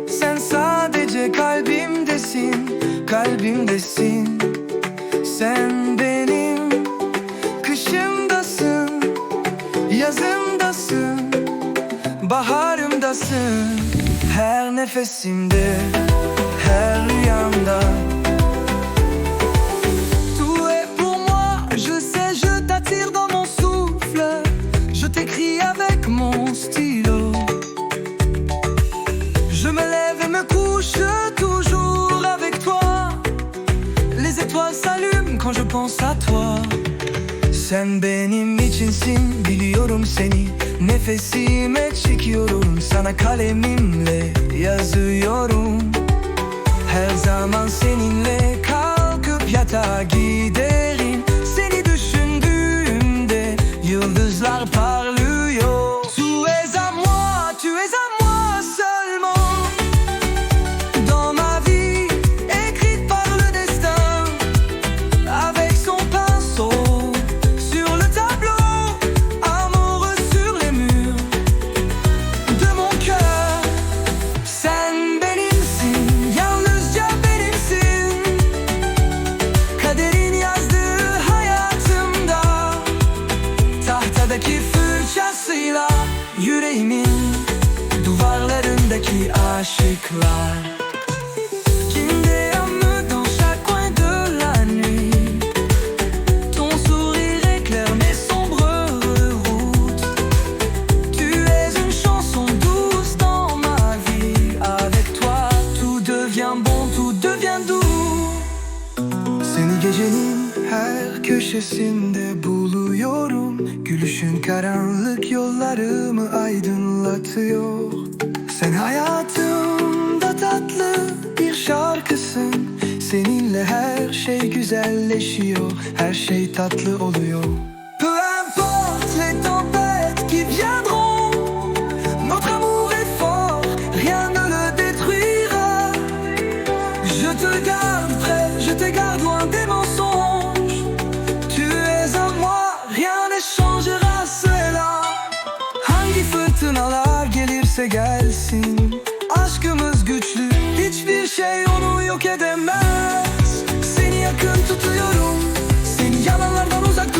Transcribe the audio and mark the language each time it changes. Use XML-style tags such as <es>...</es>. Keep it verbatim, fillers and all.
<tr>Sen sadece kalbimdesin, kalbimdesin. Sen benim, kışımdasın, yazımdasın, baharımdasın. Her nefesimde, her rüyamda.</tr> <fr>Tout est pour moi, je sais, je t'attire dans mon souffle. Je t'écris avec mon stylo. Je me lève et me couche toujours avec toi. Les étoiles s'allument quand je pense à toi.</fr> <tr>Sen benim içinsin, biliyorum seni. Nefesime çekiyorum, sana kalemimle yazıyorum. Her zaman seninle kalkıp yatağa giderim. Seni düşündüğümde yıldızlar parlıyor.</tr> <fr>Tu es à moi, tu es à moi seulement. Dans ma vie, écrite par le destin, avec son pinceau, sur le tableau, amoureux sur les murs de mon cœur.</fr> <tr>Sen benimsin, yalnızca benimsin. Kaderin yazdığı hayatımda, tahtadaki fırçasıyla yüreğimin duvarlarındaki aşıklar.</tr> <fr>Qu'il est un nœud dans chaque coin de la nuit. Ton sourire éclaire mes sombres routes. Tu es une chanson douce dans ma vie. Avec toi, tout devient bon, tout devient doux.</fr> <tr>Seni gecenin her köşesinde buluyorum. Gülüşün karanlık yollarımı aydınlatıyor. Sen hayatımda tatlı bir şarkısın. Seninle her şey güzelleşiyor, her şey tatlı oluyor.</tr> <fr>Peu importe les tempêtes qui viendront, notre amour est fort, rien ne le détruira. Je te garde près, je te garde loin des mensonges. Tu es à moi, rien ne changera cela.</fr> <tr>Hangi fırtınalar gelirse gelsin, aşkımız güçlü, hiçbir şey onu yok edemez. Seni yakın tutuyorum, seni yalanlardan</tr>